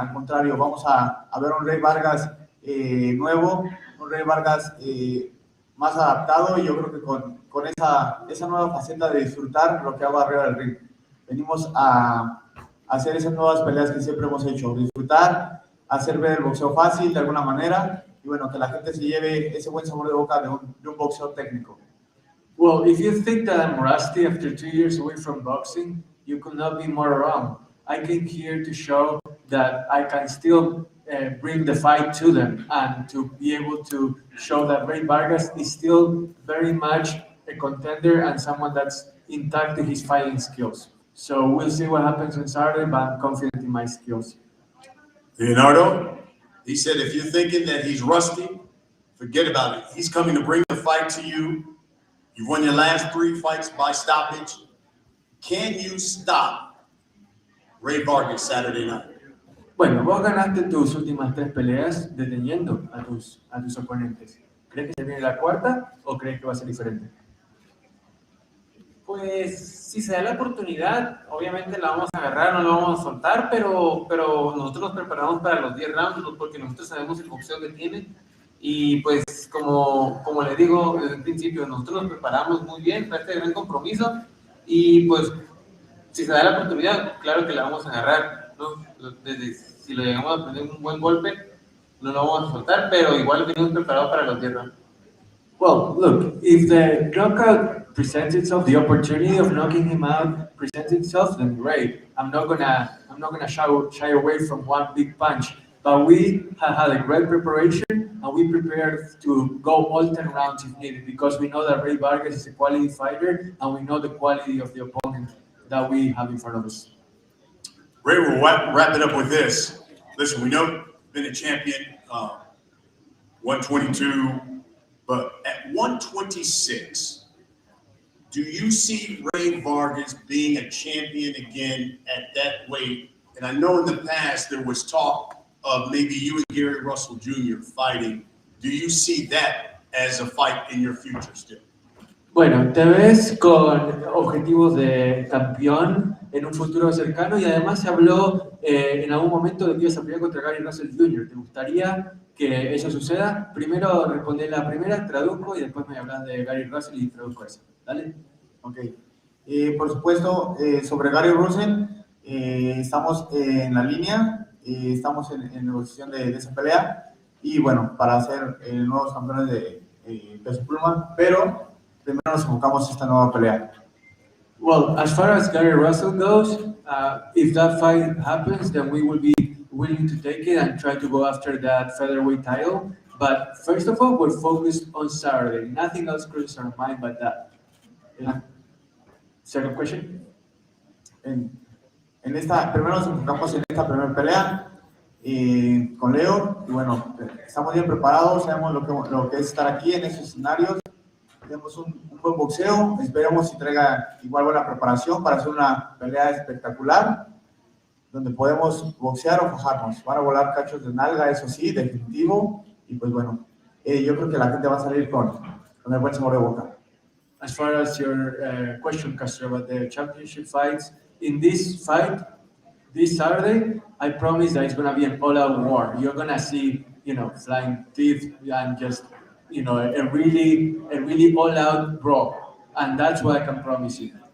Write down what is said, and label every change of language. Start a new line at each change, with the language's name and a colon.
Spanish: Al contrario, vamos a ver un Rey Vargas nuevo, un Rey Vargas más adaptado, y yo creo que con esa nueva faceta de disfrutar lo que hago arriba del ring. Venimos a hacer esas nuevas peleas que siempre hemos hecho, disfrutar, hacer ver el boxeo fácil de alguna manera y bueno, que la gente se lleve ese buen sabor de boca de un boxeo técnico.
English: Well, if you think that I'm rusty after 2 years away from boxing, you could not be more wrong. I came here to show that I can still bring the fight to them and to be able to show that Rey Vargas is still very much a contender and someone that's intact to his fighting skills. So we'll see what happens on Saturday, but I'm confident in my skills. Leonardo, he said, if you're thinking that he's rusty, forget about it. He's coming to bring the fight to you. You've won your last 3 fights by stoppage. Can you stop Rey Vargas Saturday night?
Spanish: Bueno, vos ganaste tus últimas 3 peleas deteniendo a tus oponentes. ¿Crees que se viene la cuarta o crees que va a ser diferente? Pues si se da la oportunidad, obviamente la vamos a agarrar, no la vamos a soltar, pero nosotros nos preparamos para los 10 rounds porque nosotros sabemos el boxeo que tiene y pues como le digo desde el principio, nosotros nos preparamos muy bien para este gran compromiso y pues si se da la oportunidad, claro que la vamos a agarrar, ¿no? Si lo llegamos a poner un buen golpe, no lo vamos a soltar, pero igual venimos preparados para los 10 rounds.
English: Well, look, if the knockout presents itself, the opportunity of knocking him out presents itself, then great. I'm not gonna shy away from one big punch. But we have had a great preparation, and we prepared to go all 10 rounds if needed, because we know that Rey Vargas is a quality fighter, and we know the quality of the opponent that we have in front of us. Ray, we'll wrap it up with this. Listen, we know you've been a champion, 122, but at 126, do you see Rey Vargas being a champion again at that weight? And I know in the past there was talk of maybe you and Gary Russell Jr. fighting. Do you see that as a fight in your future still?
Spanish: Bueno, te ves con objetivos de campeón en un futuro cercano y además se habló en algún momento de que ibas a pelear contra Gary Russell Jr. ¿Te gustaría que eso suceda? Primero respondí la primera, traduzco y después me hablas de Gary Russell y traduzco eso. ¿Dale?
English: Ok.
Spanish: Por supuesto, sobre Gary Russell, estamos en la línea, estamos en negociación de esa pelea y bueno, para ser nuevos campeones de peso pluma, pero primero nos enfocamos en esta nueva pelea.
English: Well, as far as Gary Russell goes, if that fight happens, then we will be willing to take it and try to go after that featherweight title. But first of all, we're focused on Saturday. Nothing else crosses our mind but that. Second question?
Spanish: Primero nos enfocamos en esta primera pelea con Leo y bueno, estamos bien preparados, sabemos lo que es estar aquí en esos escenarios. Tenemos un buen boxeo, esperemos si traiga igual buena preparación para hacer una pelea espectacular, donde podemos boxear o fajarnos. Van a volar cachos de nalga, eso sí, definitivo, y pues bueno, yo creo que la gente va a salir con el buen sabor de boca.
English: As far as your question, Castro, about the championship fights, in this fight, this Saturday, I promise that it's going to be an all-out war. You're going to see, flying teeth and just a really all-out brawl, and that's what I can promise you.